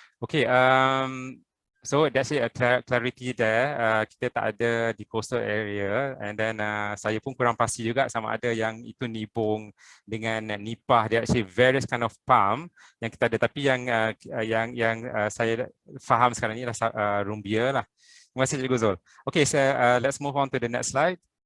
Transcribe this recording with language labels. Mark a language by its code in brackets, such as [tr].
[en] Okay, so that's a clarity there. [ms] Kita tak ada di [en] coastal area, and then [ms] saya pun kurang pasti juga sama ada yang itu nibung dengan nipah. Dia [en] actually various kind of palm [ms] yang kita ada. Tapi yang saya faham sekarang ni adalah rumbia lah. Terima kasih Cikgu Zul. [en] Okay, so let's move on to the next slide.